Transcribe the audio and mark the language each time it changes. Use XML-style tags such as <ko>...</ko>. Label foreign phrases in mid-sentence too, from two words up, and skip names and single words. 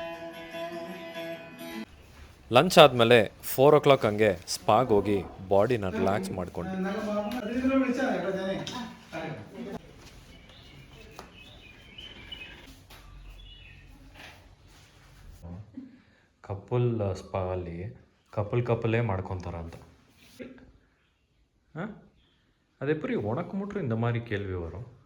<kn>ಲಂಚ್ ಆದಮೇಲೆ</kn> <en>4 o'clock</en> <kn>ಹಂಗೆ ಸ್ಪಾಗೆ ಹೋಗಿ ಬಾಡಿನ ರಿಲ್ಯಾಕ್ಸ್ ಮಾಡಿಕೊಂಡು</kn> <en>couple spa</en> <kn>ಅಲ್ಲಿ ಕಪಲೇ ಮಾಡ್ಕೊತಾರಂತ. ಹಾಂ,</kn> <ta>அது எப்படி உனக்கு மட்டும் இந்த மாதிரி கேள்வி வரும்?</ta>